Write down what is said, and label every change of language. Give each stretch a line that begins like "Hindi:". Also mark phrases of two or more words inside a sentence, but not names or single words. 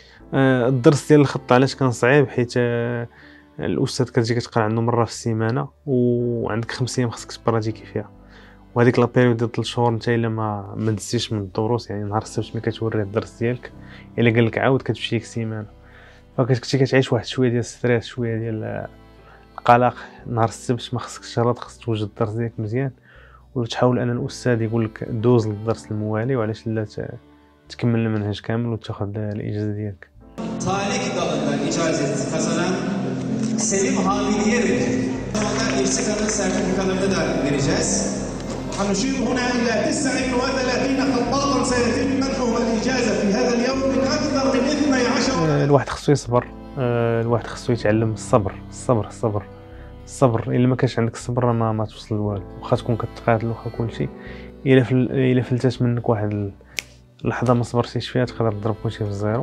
Arabic: الدرس ديال الخط علاش كان صعيب حيت الاستاذ كتجي كتقرا عنده مره في السيمانه وعندك 5 ايام خصك تبراتيكي فيها، وهذيك
French: la période
Arabic: ديال 3 شهور نتا الا ما دزتيش من الدروس، يعني نهار السبت ملي كتوري الدرس ديالك الا قال لك عاود كتمشي لك سيمانه، فكنتي كتعيش واحد شويه ديال الستريس شويه ديال القلق. نهار السبت ما خصكش تشرط، خصك توجد الدرس ديالك مزيان وتحاول ان الاستاذ يقول لك دوز للدرس الموالي، وعلاش لا تكمل المنهج كامل وتاخذ الاجازه ديالك.
Turkish: Tarih dalından icazet kazanan Selim Habili'ye verecek. Ondan İrsikan'ın sertifikalarını da vereceğiz.
Arabic: هنشير هنا إلى 39 خطاطا سيتم منحهم الإجازة في هذا اليوم من أكثر من 12. الواحد خصو يصبر، الواحد خصو يتعلم الصبر. الا ما كانش عندك الصبر ما توصل لوالو، واخا تكون كتقاتل واخا كلشي الا فلتات منك واحد اللحظه ما صبرتيش فيها تقدر تضرب كلشي في الزيرو.